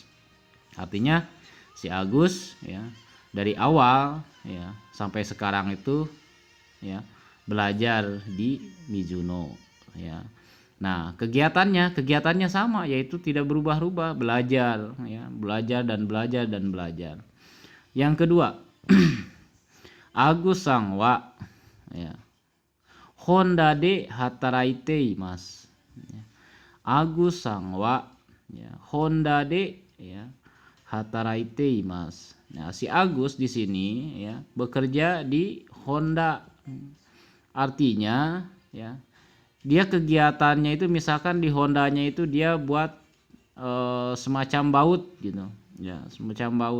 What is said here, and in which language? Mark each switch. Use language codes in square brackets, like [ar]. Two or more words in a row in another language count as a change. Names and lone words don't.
[id] Artinya si Agus ya dari awal ya sampai sekarang itu ya belajar di Mizuno ya. Nah, kegiatannya sama, yaitu tidak berubah-ubah, belajar ya, belajar dan belajar dan belajar. Yang kedua, Agus [ja] さんは [id] ya, [ja] Hondaで働いています. [id] Ya. Agus [ja] さんは [id] ya, Honda de ya, [ja] 働いています. [id] Nah, si Agus di sini ya bekerja di Honda. Artinya ya, dia kegiatannya itu misalkan di Hondanya itu dia buat semacam baut gitu ya, semacam baut.